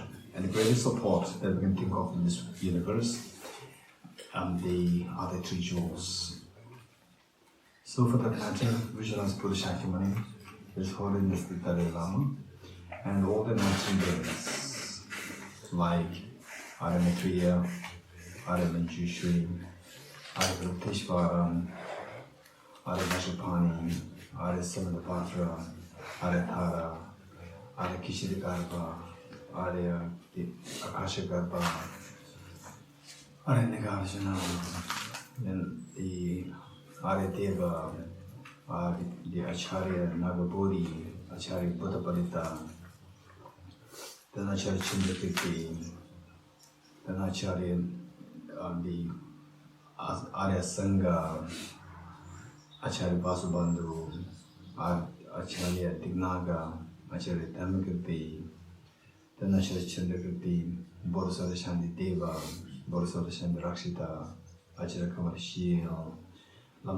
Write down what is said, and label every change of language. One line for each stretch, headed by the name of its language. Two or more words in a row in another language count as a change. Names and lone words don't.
English: And the greatest support that we can think of in this universe are the 3 jewels. So for that matter, visualize Buddha Shakyamuni, His Holiness the Dalai Lama, and all the 19 beings, like Arya Maitreya, Arya Manjushri, Arya Vruteshwaran, Arya Vajrapani, Arya Samanapatra, Arya Thara, Arya Kishirigarba, Arya Akashagarba, Arya Nagarjuna, then the Arya Deva, the Acharya Nagabodhi, Acharya Buddhapalita, then Acharya Chandrakirti, then Acharya the Arya Sangha, Acharya Vasubandhu, Acharya Dignaga, Acharya Dhammakirti, then Acharya Chandrakirti, Bodhisattva Shanti Deva, Bodhisattva Shanti Rakshita, Acharya Kamarashil, Lama